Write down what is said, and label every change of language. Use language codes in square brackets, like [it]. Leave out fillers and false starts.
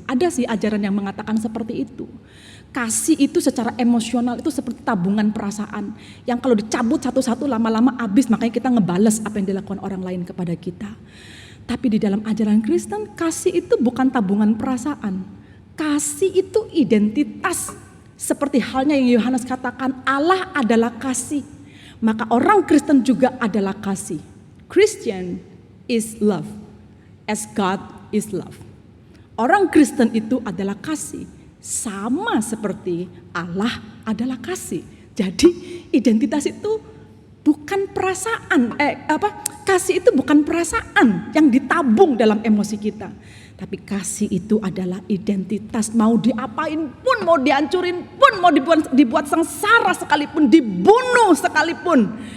[id] Ada sih ajaran yang mengatakan seperti itu. Kasih itu secara emosional itu seperti tabungan perasaan yang kalau dicabut satu-satu lama-lama habis, makanya kita ngebales apa yang dilakukan orang lain kepada kita. Tapi di dalam ajaran Kristen, kasih itu bukan tabungan perasaan. Kasih itu identitas. Seperti halnya yang Yohanes katakan, Allah adalah kasih. Maka orang Kristen juga adalah kasih. [en] Christian is love, as God is love. [id] Orang Kristen itu adalah kasih, sama seperti Allah adalah kasih. Jadi identitas itu bukan perasaan, kasih itu bukan perasaan yang ditabung dalam emosi kita. Tapi kasih itu adalah identitas, mau diapain pun, mau dihancurin pun, mau dibuat sengsara sekalipun, dibunuh sekalipun.